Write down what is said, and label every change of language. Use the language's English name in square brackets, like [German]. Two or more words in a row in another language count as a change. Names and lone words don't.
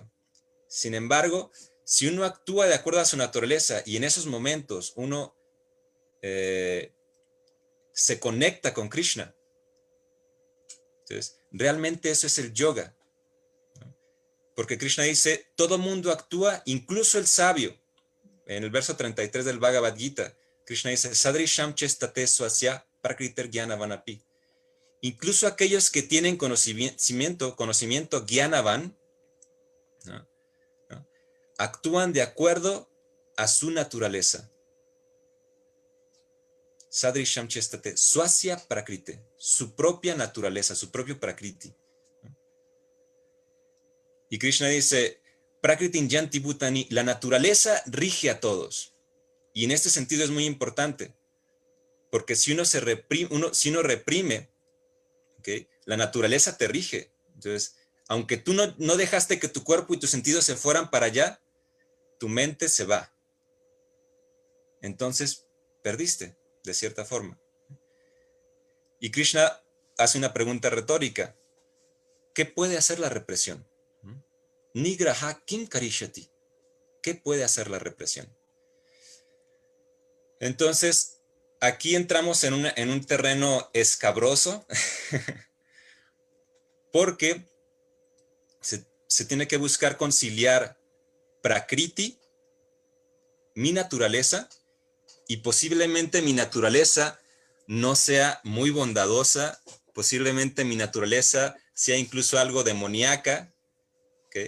[Spanish] Sin embargo, si uno actúa de acuerdo a su naturaleza y en esos momentos uno se conecta con Krishna, entonces realmente eso es el yoga, ¿no? Porque Krishna dice, todo mundo actúa, incluso el sabio. En el verso 33 del Bhagavad Gita, Krishna dice, [Sanskrit] Sadrisham chestate swasya prakriter jnanavanapi. [Spanish] Incluso aquellos que tienen conocimiento jnanavan, ¿no? Actúan de acuerdo a su naturaleza. [Sanskrit] Sadrisham chestate swasya prakrite, [Spanish] su propia naturaleza, su propio prakriti. Y Krishna dice, [Sanskrit] prakritin yanti bhutani, [Spanish] la naturaleza rige a todos. Y en este sentido es muy importante, porque si uno reprime, ¿okay? La naturaleza te rige. Entonces, aunque tú no dejaste que tu cuerpo y tus sentidos se fueran para allá, tu mente se va. Entonces, perdiste, de cierta forma. Y Krishna hace una pregunta retórica. ¿Qué puede hacer la represión? [Sanskrit] Nigraha kim karishati. [Spanish] ¿Qué puede hacer la represión? Entonces, aquí entramos en un terreno escabroso, porque se tiene que buscar conciliar prakriti, mi naturaleza, y posiblemente mi naturaleza no sea muy bondadosa, posiblemente mi naturaleza sea incluso algo demoníaca, ¿okay?